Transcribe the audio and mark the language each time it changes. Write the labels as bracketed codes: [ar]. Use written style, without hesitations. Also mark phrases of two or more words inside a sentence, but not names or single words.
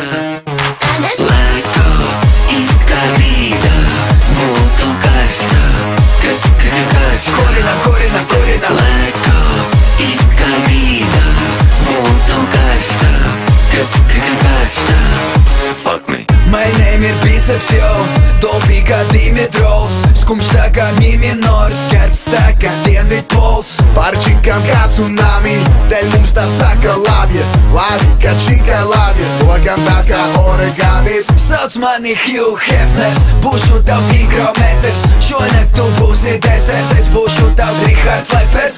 [lv] Lēkā, it kā grīdā, būtu karstā, karstā. Korina. Lēkā, it kā grīdā, būtu karstā, karstā. [en] Fuck me. My name [lv] ir biceps, yo, topī kā Dimitrovs, skumjš tā kā mi minors, skarbs tā kā dienvidpols. Pārčikām kā tsunami, dēļ mums tā saka labi, labi, kā čikai labi, lokam tās kā origami. Sauc mani Hugh Hefners, būšu tavs higrometrs, šonakt tu būsi deserts, es būšu tavs Rihards Lepers.